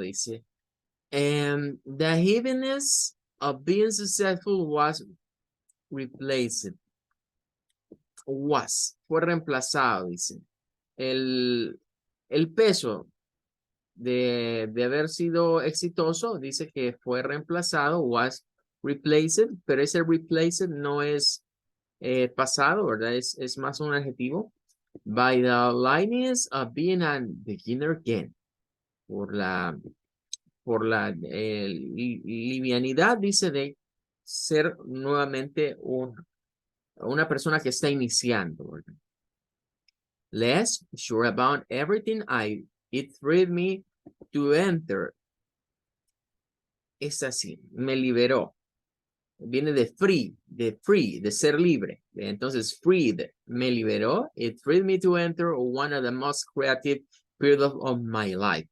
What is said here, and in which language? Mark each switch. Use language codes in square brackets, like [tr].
[en] Dice, the heaviness of being successful was replaced. [es] Fue reemplazado, dice. El peso de haber sido exitoso, dice que fue reemplazado, [en] was replaced, [es] pero ese replaced no es pasado, ¿verdad? Es más un adjetivo. [en] By the lightness of being a beginner again. [es] Por la livianidad, dice, de ser nuevamente una persona que está iniciando, ¿verdad? [en] Less sure about everything it freed me to enter. [es] Es así, me liberó. Viene de free, de ser libre. [en] Entonces, freed, [es] me liberó. [en] It freed me to enter one of the most creative periods of my life.